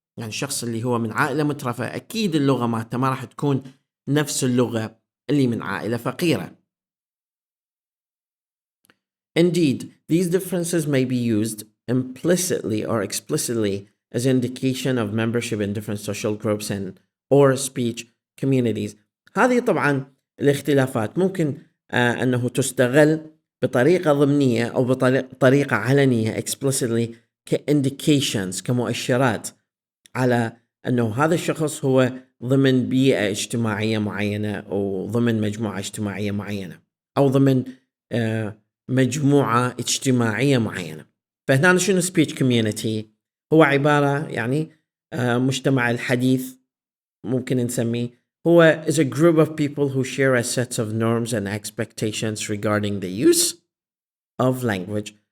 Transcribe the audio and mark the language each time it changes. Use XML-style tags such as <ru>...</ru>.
<ar>يعني الشخص اللي هو من عائلة مترفة أكيد اللغة ما راح تكون نفس اللغة اللي من عائلة فقيرة.</ar> <en>Indeed, these differences may be used implicitly or explicitly as indication of membership in different social groups and or speech communities.</en> <ar>هذه طبعا الاختلافات ممكن أنه تستغل بطريقة ضمنية أو بطريقة علنية explicitly كindications كمؤشرات على أنه هذا الشخص هو ضمن بيئة اجتماعية معينة أو ضمن مجموعة اجتماعية معينة أو ضمن مجموعة اجتماعية معينة. فهنا شنو speech community؟ هو عبارة يعني مجتمع الحديث ممكن نسميه هو</ar> <en>is a group of people who share a set of norms and expectations regarding the use of language.</en>